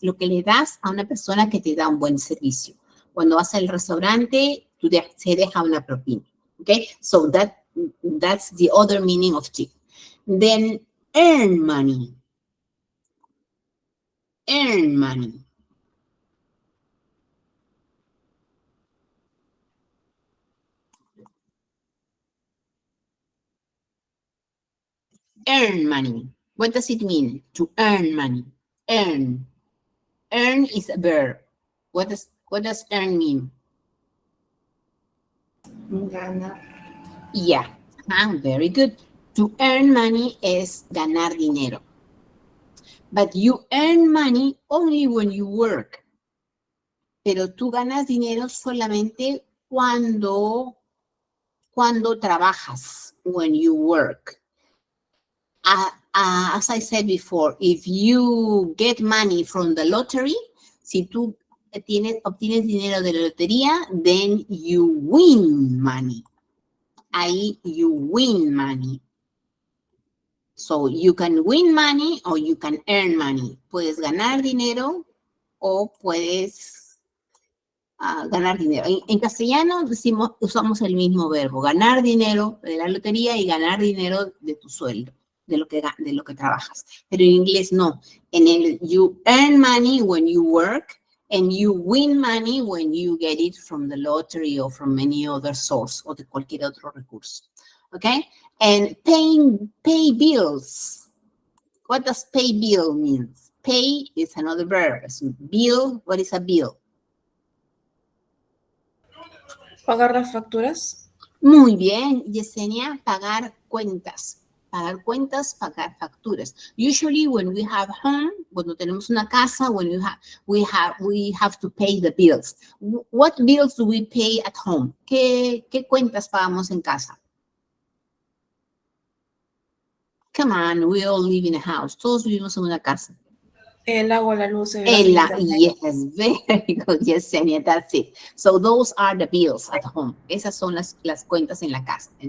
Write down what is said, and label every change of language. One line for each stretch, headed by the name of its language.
Spanish: Lo que le das a una persona que te da un buen servicio. Cuando vas al restaurante, se deja una propina.
English: Okay, so that's the other meaning of tip. Then earn money. Earn money. Earn money. What does it mean to earn money? Earn. Earn is a verb. What does earn mean?
Spanish: Ganar.
English: Yeah, very good. To earn money
Spanish: es ganar dinero.
English: But you earn money only when you work.
Spanish: Pero tú ganas dinero solamente cuando trabajas,
English: when you work. As I said before, if you get money from the lottery,
Spanish: si tú obtienes dinero de la lotería,
English: then you win money. Ahí you win money. So you can win money or you can earn money.
Spanish: Puedes ganar dinero o puedes ganar dinero. En castellano usamos el mismo verbo, ganar dinero de la lotería y ganar dinero de tu sueldo, de lo que trabajas. Pero en inglés no.
English: You earn money when you work and you win money when you get it from the lottery or from any other source
Spanish: o de cualquier otro recurso.
English: Okay? And pay bills. What does pay bill mean? Pay is another verb. Bill, what is a bill?
Spanish: ¿Pagar las facturas? Muy bien, Yesenia, pagar cuentas. Pagar cuentas, pagar facturas.
English: Usually when we have home,
Spanish: cuando tenemos una casa,
English: when we have to pay the bills. What bills do we pay at home?
Spanish: ¿Qué cuentas pagamos en casa?
English: Come on, we all live in a house.
Spanish: Todos vivimos en una casa. El agua, la luz, el gas, el internet.
English: Yes, very good, Yesenia, that's it. So those are the bills at home.
Spanish: Esas son las cuentas en la casa.